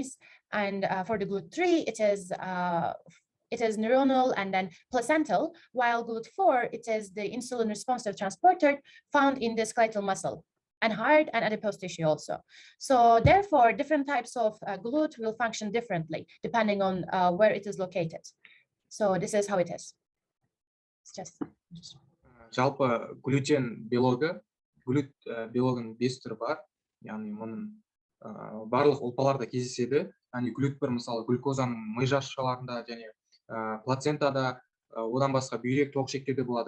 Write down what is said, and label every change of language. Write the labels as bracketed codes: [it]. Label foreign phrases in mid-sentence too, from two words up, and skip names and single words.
[en] And for the GLUT3, it is it is neuronal and then placental, while GLUT4, it is the insulin responsive transporter found in the skeletal muscle and heart and adipose tissue also. So therefore, different types of GLUT will function differently depending on where it is located. So this is how it is. It's just. [kk] Жалпы глютен белогы, глют белогының 5 түрі бар. Яғни мұның барлық ұлпаларда кездеседі. Яғни глют1 мысалы глюкозаның ми жасушаларында және плацентада, одан басқа бүйрек тоқшектерде болады.